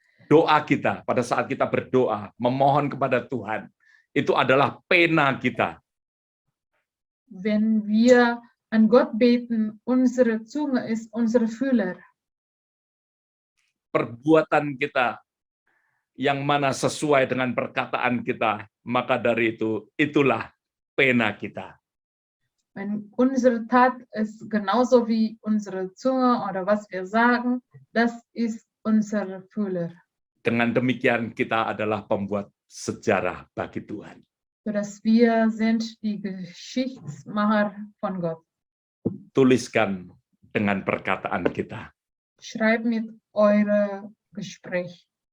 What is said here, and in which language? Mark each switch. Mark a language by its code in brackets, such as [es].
[id] Doa kita pada saat kita berdoa, memohon kepada Tuhan, itu adalah pena kita. [de] Wenn wir an Gott beten, unsere Zunge ist unsere Fühler. [id] Perbuatan kita yang mana sesuai dengan perkataan kita, maka dari itu, itulah pena kita. [de] Wenn unsere Tat ist genauso wie unsere Zunge oder was wir sagen, das ist unser Fühler. [id] Dengan demikian kita adalah pembuat sejarah bagi Tuhan. [de] Sodass wir sind die Geschichtsmacher von Gott. [id] Tuliskan dengan perkataan kita. [de] Schreibt mit eure Gespräch.